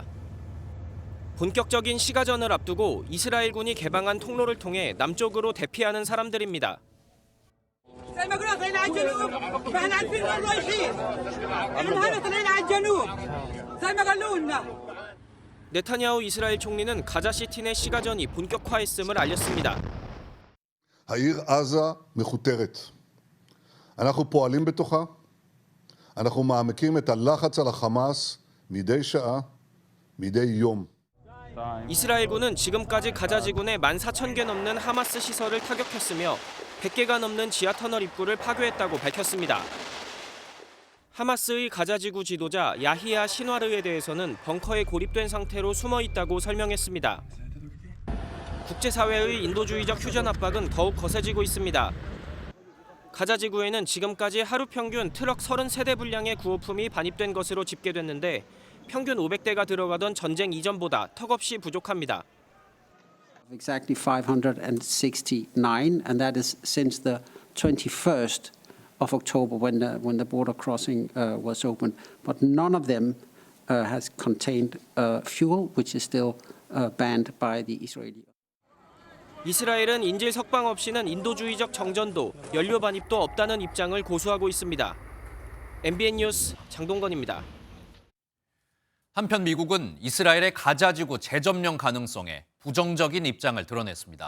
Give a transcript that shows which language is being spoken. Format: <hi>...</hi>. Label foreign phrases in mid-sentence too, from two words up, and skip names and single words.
<ko>본격적인 시가전을 앞두고 이스라엘군이 개방한 통로를 통해 남쪽으로 대피하는 사람들입니다. 네타냐후 이스라엘 총리는 가자시티 내 시가전이 본격화했음을 알렸습니다.</ko> <he>העיר עזה מכותרת. אנחנו פועלים בתוכה. אנחנו מעמיקים את הלחץ על החמאס מדי שעה, מדי יום.</he> <ko>이스라엘군은 지금까지 가자 지구내 14,000개 넘는 하마스 시설을 타격했으며 100개가 넘는 지하터널 입구를 파괴했다고 밝혔습니다. 하마스의 가자 지구 지도자 야히야 신와르에 대해서는 벙커에 고립된 상태로 숨어 있다고 설명했습니다. 국제사회의 인도주의적 휴전 압박은 더욱 거세지고 있습니다. 가자 지구에는 지금까지 하루 평균 트럭 33대 분량의 구호품이 반입된 것으로 집계됐는데 평균 500대가 들어가던 전쟁 이전보다 턱없이 부족합니다.</ko> <en>Exactly 569, and that is since the 21st of October when the border crossing was open. But none of them has contained fuel, which is still banned by the Israeli.</en> <ko>이스라엘은 인질 석방 없이는 인도주의적 정전도 연료 반입도 없다는 입장을 고수하고 있습니다. MBN 뉴스 장동건입니다. 한편 미국은 이스라엘의 가자 지구 재점령 가능성에 부정적인 입장을 드러냈습니다.</ko>